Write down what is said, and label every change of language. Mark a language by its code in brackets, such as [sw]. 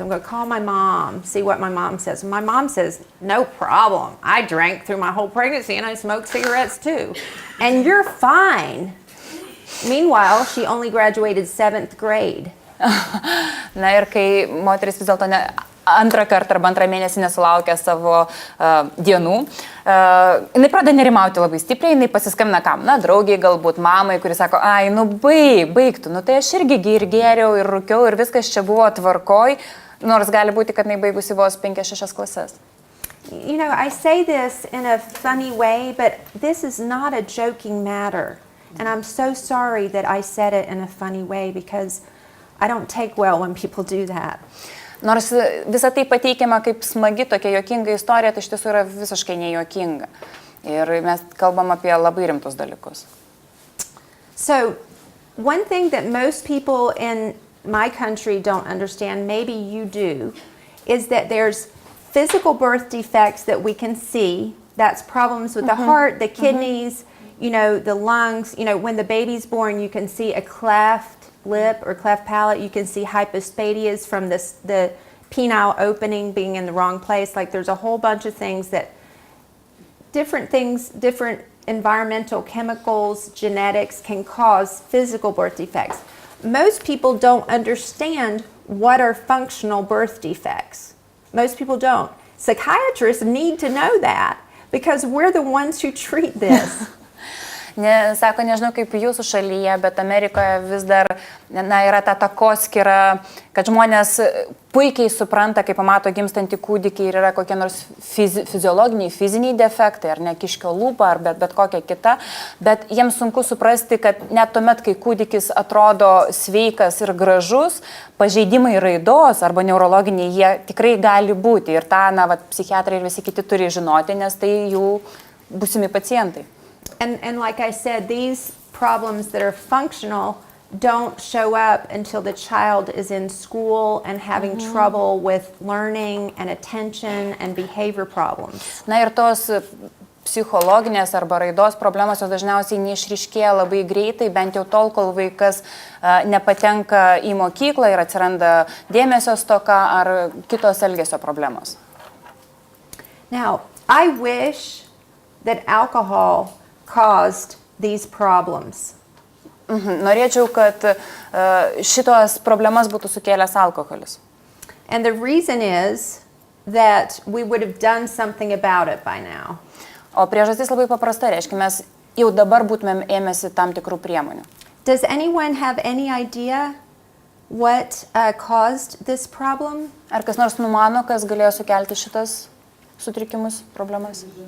[en] I'm going to call my mom, see what my mom says. And my mom says, no problem. I drank through my whole pregnancy and I smoked cigarettes too. And you're fine. Meanwhile, she only graduated 7th grade. [lt] Na ir kai moteris vis dėlto antrą kartą arba antrą mėnesį nesulaukė savo dienų, jinai pradeda nerimauti labai stipriai, jinai pasiskambina kam? Na, draugiai, galbūt mamai, kuri sako, ai, nu baigtų, nu tai aš irgi ir gėriau, ir rūkiau, ir viskas čia buvo tvarkoj, nors gali būti, kad jinai baigusi vos 5-6 klases. [en] You know, I say this in a funny way, but this is not a joking matter. And I'm so sorry that I said it in a funny way because I don't take well when people do that. [lt] Nors visą tai pateikiama kaip smagi tokia juokinga istorija, tai iš tiesų yra visiškai nejuokinga. Ir mes kalbam apie labai rimtus dalykus. [en] So, one thing that most people in my country don't understand, maybe you do, is that there's physical birth defects that we can see. That's problems with the heart, the kidneys, you know, the lungs. You know, when the baby's born, you can see a cleft lip or cleft palate. You can see hypospadias from the penile opening being in the wrong place. Like there's a whole bunch of things, different environmental chemicals, genetics can cause physical birth defects. Most people don't understand what are functional birth defects. Most people don't. Psychiatrists need to know that because we're the ones who treat this. [lt] Sako, nežinau kaip jūsų šalyje, bet Amerikoje vis dar yra ta takoskyra, kad žmonės puikiai supranta, kai pamato gimstantį kūdikį ir yra kokie nors fiziologiniai, fiziniai defektai, ar ne kiškio lūpa, ar bet kokia kita, bet jiems sunku suprasti, kad net tuomet, kai kūdikis atrodo sveikas ir gražus, pažeidimai raidos arba neurologiniai jie tikrai gali būti ir tą, psichiatrai ir visi kiti turi žinoti, nes tai jų būsimi pacientai. [en] And like I said, these problems that are functional, don't show up until the child is in school and having trouble with learning and attention and behavior problems. [lt] Na ir tos psichologinės arba raidos problemos jos dažniausiai neišryškėja labai greitai, bent jau tol, kol vaikas nepatenka į mokyklą ir atsiranda dėmesio stoka ar kitos elgesio problemos. [en] Now, I wish that alcohol caused these problems. [lt] Norėčiau, kad šitos problemas būtų sukėlęs alkoholis. [en] And the reason is that we would have done something about it by now. [lt] O priežastis labai paprasta, reiškia, mes jau dabar būtumėm ėmėsi tam tikrų priemonių. [en] Does anyone have any idea what caused this problem? [lt] Ar kas nors numano, kas galėjo sukelti šitas sutrikimus, problemas?